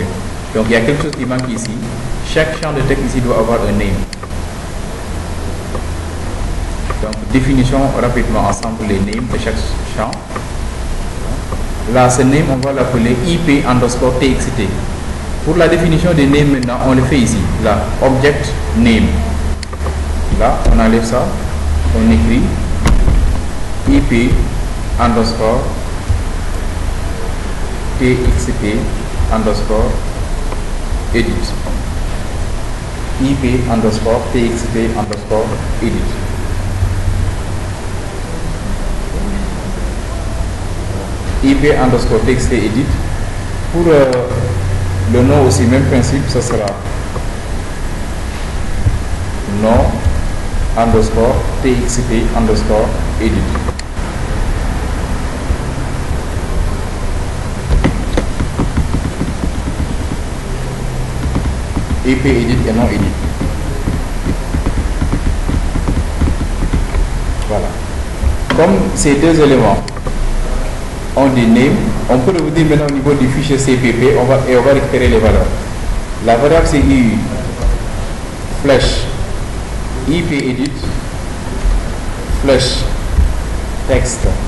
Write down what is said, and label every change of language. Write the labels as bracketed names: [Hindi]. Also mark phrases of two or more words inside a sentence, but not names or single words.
[French] Donc il y a quelque chose qui manque ici. Chaque champ de texte ici doit avoir un name. Donc définition rapidement ensemble les names de chaque champ. Là, ce name, on va l'appeler IP underscore txt. Pour la définition des names maintenant, on le fait ici. Là, [English] object name. [French] Là, on enlève ça. On écrit IP underscore txt underscore edit. IP underscore txt underscore edit. IP underscore txt edit. Pour le nom aussi, même principe, ce sera nom underscore txt underscore edit. IP edit et non edit. Voilà. Comme ces deux éléments ont des names, on peut le vous dire maintenant au niveau du fichier CPP, on va récupérer les valeurs. La variable c'est UI flèche IP edit flèche texte.